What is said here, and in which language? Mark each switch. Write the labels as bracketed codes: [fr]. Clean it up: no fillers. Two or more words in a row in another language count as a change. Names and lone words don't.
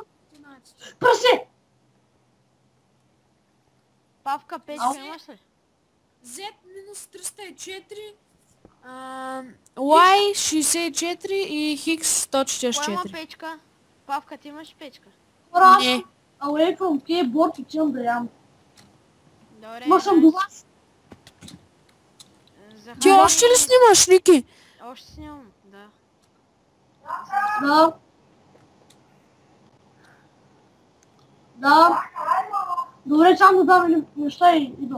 [bg] Прасе! Павка, печка имаш ли? Z минус 304, Y 64 и Хикс Кой има 144. печка? Павка, ти имаш печка? Хора, Не. [en] away from keyboard, [bg] отивам да ям. Добре. Ма съм до вас. Захари... Ти още ли снимаш, Ники? Още снимам, да. Да. Да. Добре, само да дам неща и идвам.